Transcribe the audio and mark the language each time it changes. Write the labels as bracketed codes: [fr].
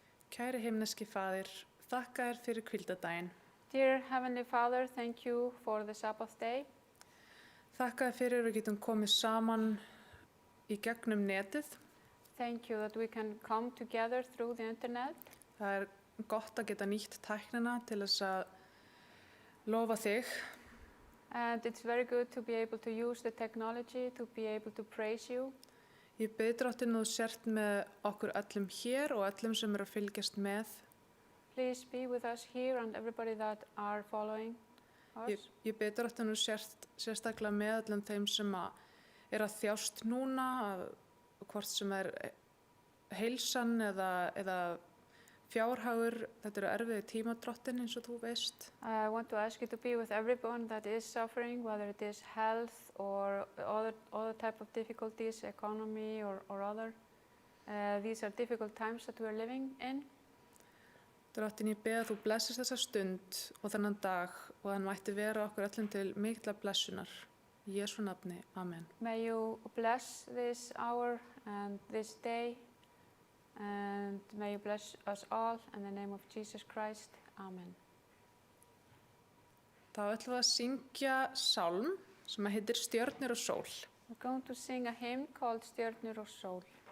[is] Kæri himneski faðir, þakka þér fyrir hvíldardaginn. [en] Dear Heavenly Father, thank you for the Sabbath day. [is] Þakka þér fyrir að við getum komið saman í gegnum netið. [en] Thank you that we can come together through the internet. [is] Það er gott að geta nýtt tæknina til þess að lofa þig. [en] And it's very good to be able to use the technology to be able to praise you. [is] Ég bið Drottinn að þú sért með okkur öllum hér og öllum sem eru að fylgjast með. [en] Please be with us here and everybody that are following us. [is] Ég bið Drottinn að þú sért sérstaklega með öllum þeim sem er að þjást núna, hvort sem er heilsan eða fjárhagur. Þetta eru erfiðir tímar, Drottinn, eins og þú veist. [en] I want to ask you to be with everyone that is suffering, whether it is health or other type of difficulties, economy or other. These are difficult times that we are living in. [is] Drottinn, ég bið að þú blessist þessa stund og þennan dag og hann mætti vera okkur öllum til mikla blessunar. Í Jesú nafni, amen. [en] May you bless this hour and this day, and may you bless us all in the name of Jesus Christ. Amen. [is] Þá ætlum við að syngja sálm sem heitir Stjörnur og sól. [en] We're going to sing a hymn called Stjörnur og sól.